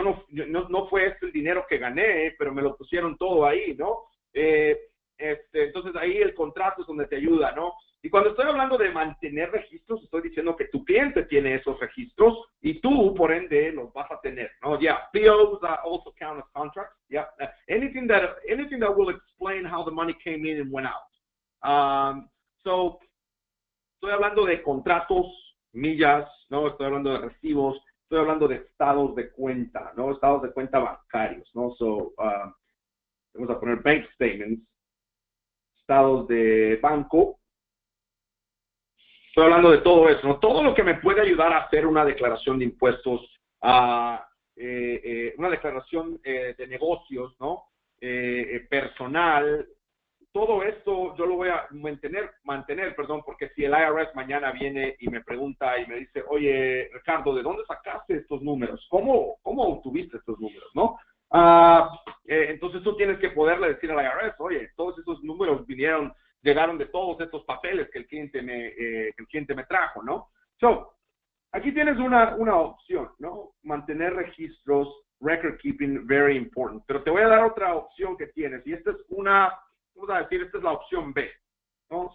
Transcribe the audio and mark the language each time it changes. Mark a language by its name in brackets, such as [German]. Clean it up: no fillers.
[Spanish] No fue el dinero que gané, pero me lo pusieron todo ahí, ¿no? Entonces ahí el contrato es donde te ayuda, ¿no? Y cuando estoy hablando de mantener registros, estoy diciendo que tu cliente tiene esos registros y tú, por ende, los vas a tener, ¿no? [English] Yeah, POs also count as contracts. Yeah, anything that will explain how the money came in and went out. [Spanish] So, estoy hablando de contratos, millas, ¿no? Estoy hablando de recibos, estoy hablando de estados de cuenta, ¿no? Estados de cuenta bancarios, ¿no? So, vamos a poner bank statements, estados de banco. Estoy hablando de todo eso, ¿no? Todo lo que me puede ayudar a hacer una declaración de impuestos, una declaración de negocios, ¿no? Personal. Todo esto yo lo voy a mantener, porque si el IRS mañana viene y me pregunta y me dice, oye, Ricardo, ¿de dónde sacaste estos números? ¿Cómo obtuviste estos números, no? Entonces tú tienes que poderle decir al IRS, oye, todos esos números llegaron de todos estos papeles que el cliente me trajo, ¿no? So, aquí tienes una opción, ¿no? Mantener registros, [English] record keeping, very important. [Spanish] Pero te voy a dar otra opción que tienes, y esta es esta es la opción B, ¿no?